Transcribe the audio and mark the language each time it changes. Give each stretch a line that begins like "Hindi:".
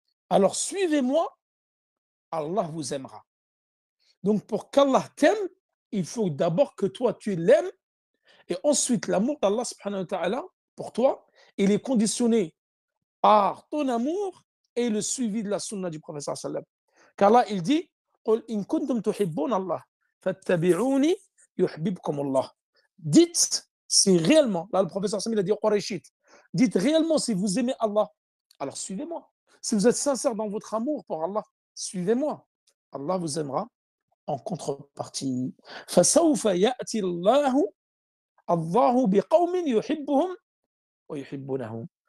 French: Alors suivez-moi, Allah vous aimera. Donc pour qu'Allah t'aime, il faut d'abord que toi tu l'aimes et ensuite l'amour d'Allah subhanahu wa ta'ala pour toi, il est conditionné par ton amour et le suivi de la sunna du prophète sallallahu alayhi wa sallam. Car là il dit
Arabic: قل إن كنتم تحبون الله فاتبعوني يحببكم الله.
French: Dites si réellement, là le professeur Sami il a dit au Qurayshit, dites réellement si vous aimez Allah, alors suivez-moi. Si vous êtes sincère dans votre amour pour Allah, suivez-moi. Allah vous aimera en contrepartie.
Arabic: فسوف يأتي الله بقوم يحبهم ويحبونه.